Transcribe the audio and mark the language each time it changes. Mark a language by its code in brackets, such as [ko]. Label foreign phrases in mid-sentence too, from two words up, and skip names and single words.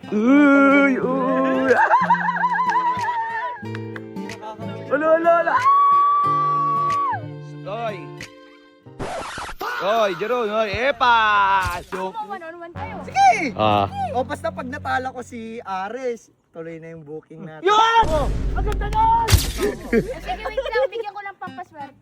[en] Uy! Uy! Ala, ala, ala! Oy! Oy, Jeron! Oy, epa! Joke! [tl] One-on-one kayo. Sige! Ah. O basta pag natala ko si Ares, tuloy na yung booking natin. Yun! Ang ganda nun! Sige, wait lang. Bigyan ko ng pampaswerte.